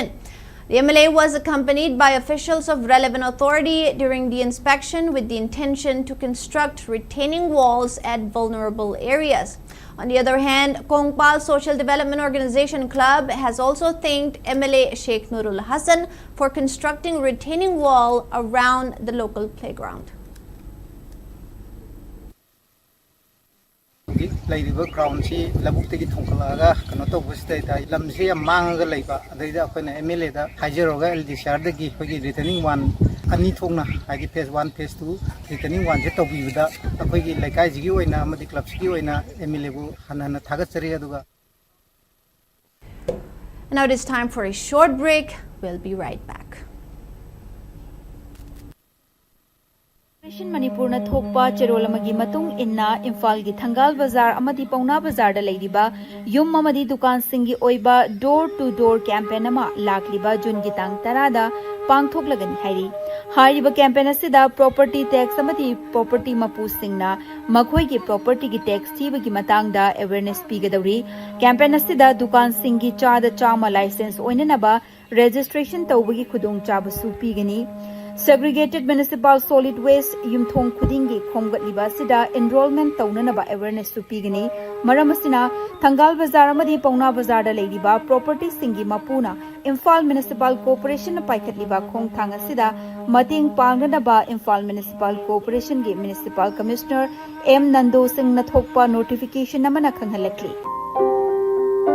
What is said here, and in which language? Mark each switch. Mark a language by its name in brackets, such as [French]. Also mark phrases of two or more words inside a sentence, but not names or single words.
[English] The MLA was accompanied by officials of relevant authority during the inspection with the intention to construct retaining walls at vulnerable areas. On the other hand, Kongpal Social Development Organization Club has also thanked MLA Sheikh Nurul Hassan for constructing retaining wall around the local playground. [Manipuri] ꯂꯩꯔꯤꯕ ꯒ꯭ꯔꯥꯎꯟꯁꯤ ꯂꯧꯕꯨꯛꯇꯒꯤ ꯊꯣꯡꯀꯠꯂꯛꯑꯒ ꯀꯩꯅꯣ ꯇꯧꯕꯁꯤꯗꯩꯗ ꯂꯝꯁꯤ ꯌꯥꯝ ꯃꯥꯡꯉꯒ ꯂꯩꯕ ꯑꯗꯩꯗ ꯑꯩꯈꯣꯏꯅ MLAꯗ ꯍꯥꯏꯖꯔꯒ LDCRꯗꯒꯤ ꯑꯩꯈꯣꯏꯒꯤ [English] retaining wall [Manipuri] ꯑꯅꯤ ꯊꯣꯛꯅ ꯍꯥꯏꯗꯤ [English] phase 1 phase 2 retaining wallse [Manipuri] ꯇꯧꯕꯤꯕꯗ ꯑꯩꯈꯣꯏꯒꯤ ꯂꯩꯀꯥꯏꯁꯤꯒꯤ ꯑꯣꯏꯅ ꯑꯃꯗꯤ ꯀ꯭ꯂꯕꯁꯤꯒꯤ ꯑꯣꯏꯅ MLAꯕꯨ ꯍꯟꯅ ꯊꯥꯒꯠꯆꯔꯤ ꯑꯗꯨꯒ [English] Now it is time for a short break. We'll be right back. [Manipuri] Manipurna thokpa cherolamagi matung inna Imphal gi Thangal Bazar amadi Pauna Bazar da leiriba yum amadi dukan singi oiba [English] door to door campaign [Manipuri] ama lakliba June gi tang 10 da pangthoklagani hairi hariba campaign asida [English] property tax [Manipuri] amadi property mapu singna makhoi gi property gi tax thiba gi matang da awareness pigadauri campaign asida dukan singi cha da chama license oinanaba registration tawbagi khudong chaba su pigani [English] Segregated Municipal Solid Waste [Manipuri] Yumthong Khudingi Khomgatliba Sida enrollment Taunanaba awareness to Pigani Maramasina Thangal Bazar Amadi Pauna Bazar da Ladiba Property Singi Mapuna Imphal Municipal Corporation Paikatliba Khong Thanga Sida Mating Panganaba Imphal Municipal Corporation Gi [English] Municipal Commissioner [Manipuri] M Nando Singh Nathokpa notification Namana Kanghalakli